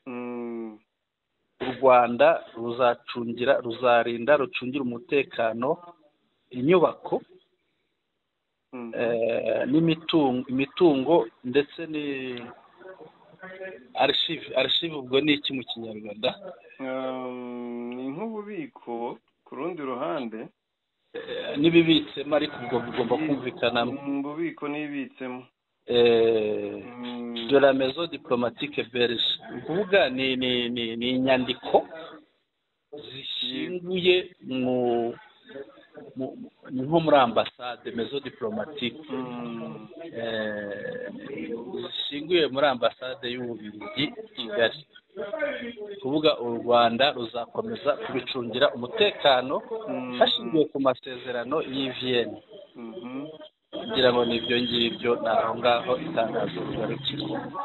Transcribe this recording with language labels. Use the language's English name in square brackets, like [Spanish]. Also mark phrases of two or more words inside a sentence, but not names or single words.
[Kinyarwanda] U Rwanda rucungira umutekano inyubako n'imitungo ndetse ni archive. Ubwo ni iki mu Kinyarwanda? Ni nk'ububiko ku rundi ruhande, n'ibibitsemo, ariko ubwo bigomba kumvikana mu bubiko n'ibitsemo [French] de la maison diplomatique belge. [Kinyarwanda] Ukuvuga ni inyandiko zishinguye nko muri ambasade, [French] maison diplomatique [Kinyarwanda] zishinguye muri ambasade y'Ububiligi Kigali. Kuvuga u Rwanda ruzakomeza kubicungira umutekano hashingiwe ku masezerano y'i Vienne. Kugira ngo nibyo ngibyo naho ngaho itangazo rigarukira.